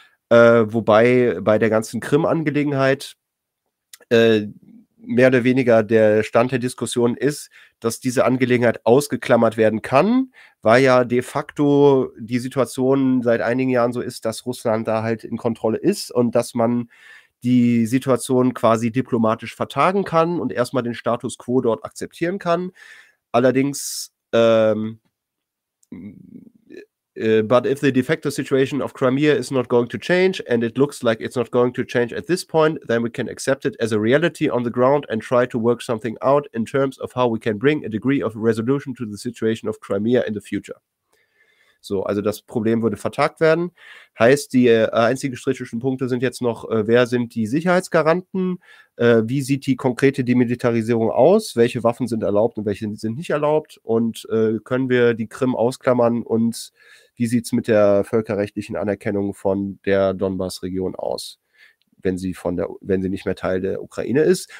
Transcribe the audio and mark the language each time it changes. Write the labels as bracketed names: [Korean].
[German] Wobei bei der ganzen Krim-Angelegenheit mehr oder weniger der Stand der Diskussion ist, dass diese Angelegenheit ausgeklammert werden kann, weil ja de facto die Situation seit einigen Jahren so ist, dass Russland da halt in Kontrolle ist und dass man die Situation quasi diplomatisch vertagen kann und erstmal den Status quo dort akzeptieren kann. [English] Allerdings, but if the de facto situation of Crimea is not going to change and it looks like it's not going to change at this point, then we can accept it as a reality on the ground and try to work something out in terms of how we can bring a degree of resolution to the situation of Crimea in the future. [German] So, also das Problem würde vertagt werden. Heißt, die einzigen strittigen Punkte sind jetzt noch, wer sind die Sicherheitsgaranten? Wie sieht die konkrete Demilitarisierung aus? Welche Waffen sind erlaubt und welche sind nicht erlaubt? Und können wir die Krim ausklammern? Und wie sieht es mit der völkerrechtlichen Anerkennung von der Donbass-Region aus, wenn sie nicht mehr Teil der Ukraine ist?